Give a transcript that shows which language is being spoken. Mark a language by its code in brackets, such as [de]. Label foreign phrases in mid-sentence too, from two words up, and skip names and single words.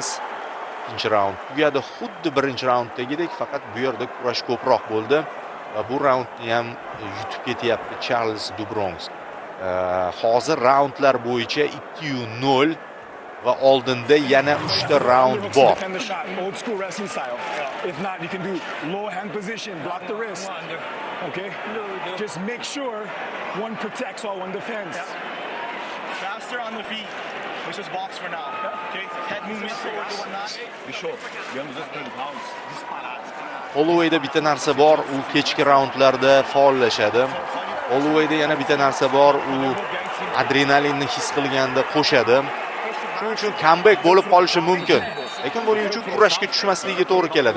[uz] Ikkinchi raund tugadi, xuddi birinchi raunddagidek, faqat bu yerda kurash ko'proq bo'ldi va bu raundni ham yutib ketyapti Charles do Bronx. Hozir raundlar bo'yicha 2-0 va oldinda yana 3 ta raund bor. [en] Old school wrestling style. If not, you can do low hand position, block the wrist. Okay? Just make sure one protects while one defends. Faster on the feet. Let's just box for now. Okay? Head movement forward and whatnot. Be sure. You just put pounds. [uz] Holloway'da bitta narsa bor, u kechki raundlarda faollashadi. Holloway'da yana bitta narsa bor, u adrenalinni his qilganda qo'shadi. Shuning uchun comeback bo'lib qolishi mumkin. Lekin buning uchun kurashga tushmasligiga to'g'ri keladi.